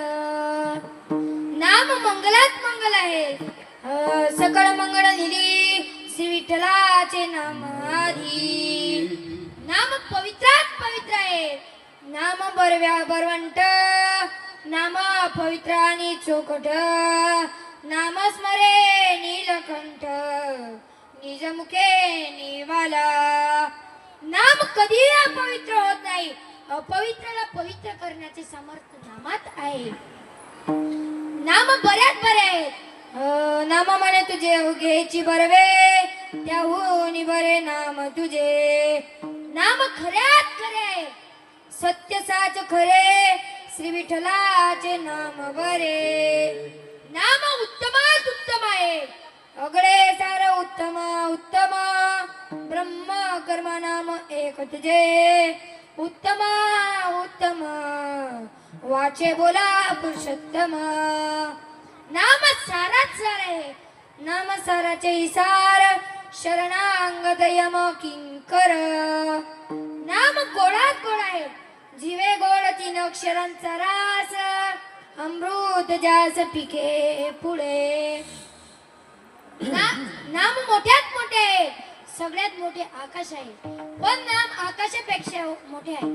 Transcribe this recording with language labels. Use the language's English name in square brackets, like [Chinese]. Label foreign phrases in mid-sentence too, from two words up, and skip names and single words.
[Marathi] नाम मंगलात मंगल आहे, सकळ मंगळ निधी श्री विठ्ठलाचे नाम आधी. नाम पवित्रात पवित्र आहे, नाम बरवंट, नाम पवित्र आणि चोखट. नाम स्मरे नीलकंठ, निज मुखे निवाला. नाम कधी अपवित्र होत नाही, अपवित्राला पवित्र करण्याचे सामर्थ्य नामात आहे. नाम बऱ्याच बरे आहेत, नाम म्हणे तुझे उगेची बरवे, त्याहून बरे नाम तुझे. नाम खऱ्यात खरे आहे, सत्य साच खरे, श्री विठ्ठलाचे नाम बरे. नाम उत्तमात उत्तम आहे, अगळे सार उत्तम उत्तम. ब्रह्म कर्म नाम एक तुझे, उत्तम उत्तम वाचे बोला पुरुषोत्तम. नाम साराच सार आहे, नाम साराचे इसार, शरणांगत यम किंकर. नाम गोडात गोड आहे, जीवे गोड तीन अक्षरांचा रास, अमृत जास पिके पुढे. नाम मोठ्यात मोठे आहे, सगळ्यात मोठे आकाश आहे, पण नाम आकाशापेक्षा मोठे आहे.